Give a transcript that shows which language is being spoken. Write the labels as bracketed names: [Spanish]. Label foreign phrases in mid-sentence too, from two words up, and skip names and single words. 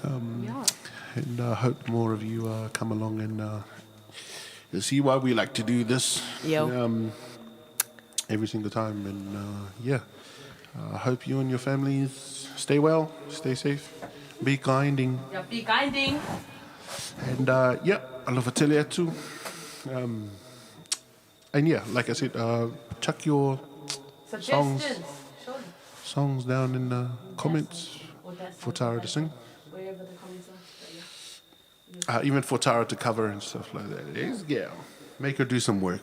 [English] And I hope more of you come along and you'll see why we like to do this. Yo. every single time. And yeah, I hope you and your families stay well, stay safe, be kinding. Ja, be kinding. And yeah, [Samoan] alofa tele atu. [English] And yeah, like I said, chuck your Suggestions. Surely. songs down in the comments Or that's for Tara to sing. wherever the comments are. But yeah. Even for Tara to cover and stuff like that. Yeah, make her do some work.